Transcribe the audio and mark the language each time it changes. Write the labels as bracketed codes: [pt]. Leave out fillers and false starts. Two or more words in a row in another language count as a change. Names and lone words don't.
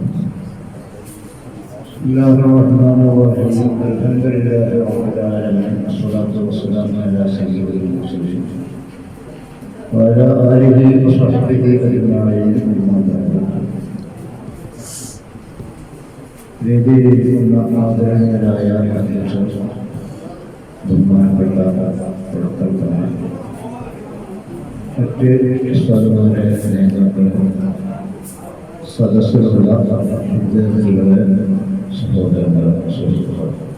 [ar] بسم الله الرحمن الرحيم. الحمد لله رب العالمين. والصلاة والسلام على سيد المرسلين وعلى آله وصحبه أجمعين. [ml] വേദിയിലിരിക്കുന്ന ആദരണീയരായ അധ്യക്ഷൻ, ബഹുമാനപ്പെട്ട പ്രവർത്തകർ, മറ്റ് സ്ഥലങ്ങളുടെ നേതാക്കൾ, സദസ്സിലുള്ള വിദ്യാർത്ഥികളെ, സഹോദരങ്ങളെ, സുഹൃത്തുക്കൾ,